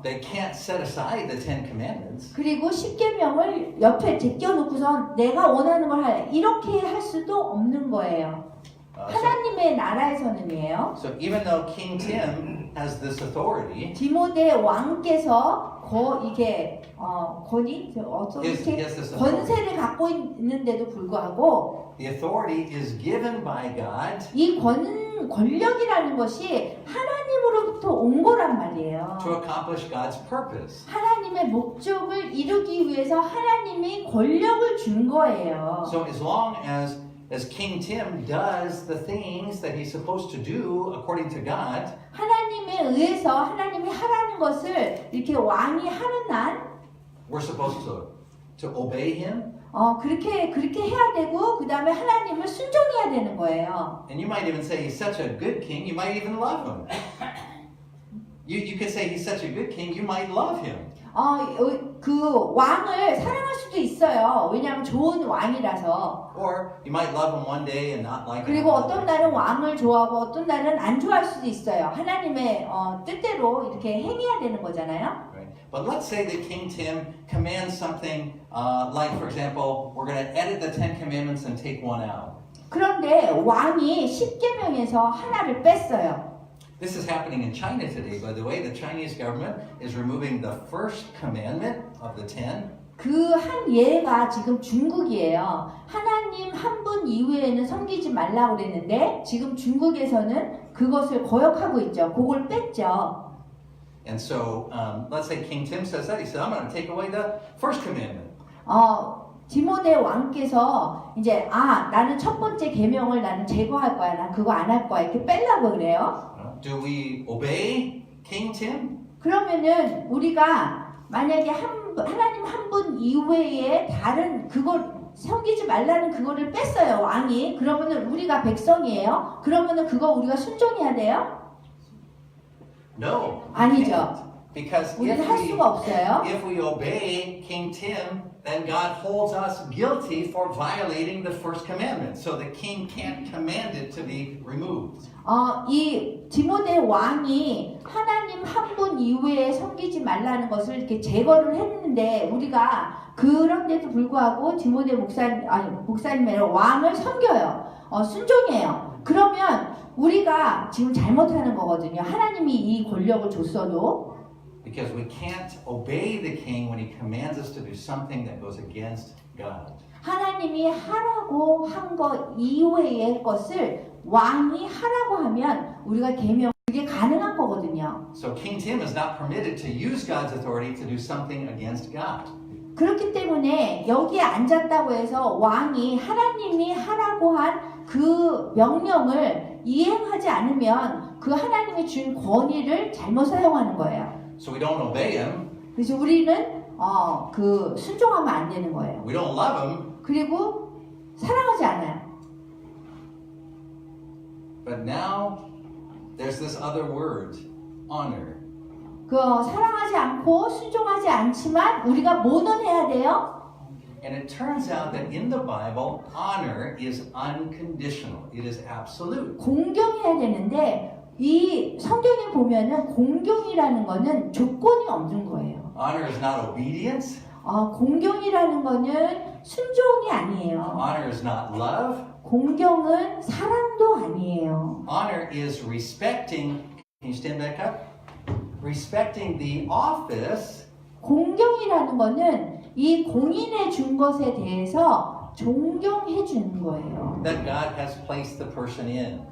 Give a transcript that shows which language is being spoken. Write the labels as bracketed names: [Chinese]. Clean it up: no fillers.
[English] They can't set aside the Ten Commandments. [Korean] 그리고 십계명을 옆에 제껴놓고선 내가 원하는 걸 할 이렇게 할 수도 없는 거예요. 하나님의 나라에서는요. [English] So even though King Tim has this authority, [Korean] 디모데 왕께서 이게 권위 어떻게 [English] Yes, this authority. [Korean] 권세를 갖고 있는데도 불구하고 [English] the authority is given by God [Korean] 이 권력이라는 것이 하나님으로부터 온 거란 말이에요. [English] to accomplish God's purpose. [Korean] 하나님의 목적을 이루기 위해서 하나님이 권력을 준 거예요. [English] So as long as King Tim does the things that he's supposed to do according to God, [Korean] 하나님에 의해서 하나님이 하라는 것을 이렇게 왕이 하는 한 [English] we're supposed to obey him. [Korean] 그렇게 해야 되고 그 다음에 하나님을 순종해야 되는 거예요. [English] And you might even say he's such a good king, you might even love him. You could say he's such a good king, you might love him. [Korean] 그 왕을 사랑할 수도 있어요. 왜냐하면 좋은 왕이라서. [English] Or you might love him one day and not like him. [Korean] 그리고 어떤 날은 왕을 좋아하고 어떤 날은 안 좋아할 수도 있어요. 하나님의 뜻대로 이렇게 행해야 되는 거잖아요. [English] Right. But let's say that King Tim commands something like, for example, we're going to edit the Ten Commandments and take one out. [Korean] 그런데 왕이 십계명에서 하나를 뺐어요. [English] This is happening in China today, by the way. The Chinese government is removing the first commandment of the 10. [Korean] 그 한 예가 지금 중국이에요. 하나님 한 분 이외에는 섬기지 말라고 그랬는데 지금 중국에서는 그것을 거역하고 있죠. 그걸 뺐죠. [English] And so, let's say King Tim says that. He said, I'm going to take away the first commandment. [Korean] 디모데 왕께서 이제 나는 첫 번째 계명을 나는 제거할 거야. 난 그거 안 할 거야. 이렇게 빼려고 그래요. [English] Do we obey King Tim? [Korean] 그러면은 우리가 만약에 하나님 한 분 이외에 다른 그걸 섬기지 말라는 그거를 뺐어요. 왕이. 그러면은 우리가 백성이에요. 그러면은 그거 우리가 순종해야 돼요? [English] No. we [Korean] 아니죠. [English] can't. Because [Korean] 우리는 할 수가 없어요. [English] if we obey King Tim, then God holds us guilty for violating the first commandment. So the king can't command it to be removed. [Korean] 이 디모데 왕이 하나님 한 분 이외에 섬기지 말라는 것을 이렇게 제거를 했는데 우리가 그런데도 불구하고 디모데 목사님이 아니라 왕을 섬겨요. 순종해요. 그러면 우리가 지금 잘못하는 거거든요. 하나님이 이 권력을 줬어도. [English] Because we can't obey the king when he commands us to do something that goes against God. [Korean] 하나님이 하라고 한 것 이외의 것을 왕이 하라고 하면 우리가 그게 가능한 거거든요. [English] So King Tim is not permitted to use God's authority to do something against God. [Korean] 그렇기 때문에 여기에 앉았다고 해서 왕이 하나님이 하라고 한 그 명령을 이행하지 않으면 그 하나님이 준 권위를 잘못 사용하는 거예요. [English] So we don't obey him, [Korean] 그래서 우리는 순종하면 안 되는 거예요. [English] we don't love him, [Korean] 그리고 사랑하지 않아요. [English] but now there's this other word, honor. [Korean] 사랑하지 않고 순종하지 않지만 우리가 뭐는 해야 돼요? [English] And it turns out that in the Bible, honor is unconditional. It is absolute. [Korean] 공경해야 되는데 이 성경에 보면은 공경이라는 거는 조건이 없는 거예요. [English] Honor is not obedience. [Korean] 공경이라는 거는 순종이 아니에요. [English] Honor is not love. [Korean] 공경은 사랑도 아니에요. [English] Honor is respecting, can you stand back up? Respecting the office [Korean] 공경이라는 거는 이 공인해 준 것에 대해서 존경해 주는 거예요. [English] that God has placed the person in.